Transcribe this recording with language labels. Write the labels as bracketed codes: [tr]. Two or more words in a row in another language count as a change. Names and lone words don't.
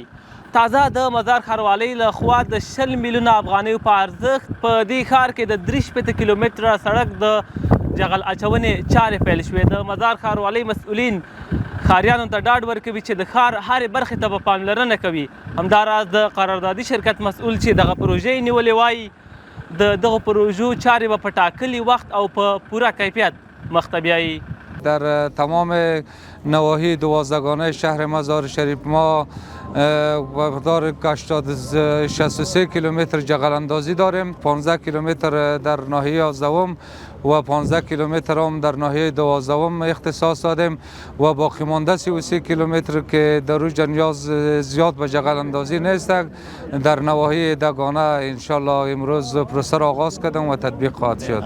[ps] تازه د مزار ښاروالۍ له خوا د 20 میلیونه افغانیو په ارزښت په دې ښار کې د 63 کیلومتره سړک د جغل اچونې چارې پیل شوې. د مزار ښاروالۍ مسؤلین ښاریانو ته ډاډ ورکوي چې د ښار هرې برخې ته به پاملرنه کوي. همداراز د قراردادي شرکت مسؤل چې دغه پروژې نیولې وایي د دغو پروژو چارې به په ټاکلي وخت او په پوره کیفیت مخته بیایي. [fa] در تمام نواحی 12گانه شهر مزار شریف ما مقدار 63 کیلومتر جغل اندازی داریم. 15 کیلومتر در ناحیه 11 و 15 کیلومتر هم در ناحیه 12 اختصاص دادیم و باقی مانده 33 کیلومتر که در روز نیاز زیاد به جغل اندازی نیست در نواحی دگانه انشالله امروز پروسه را آغاز کردم و تطبیق خواهد شد.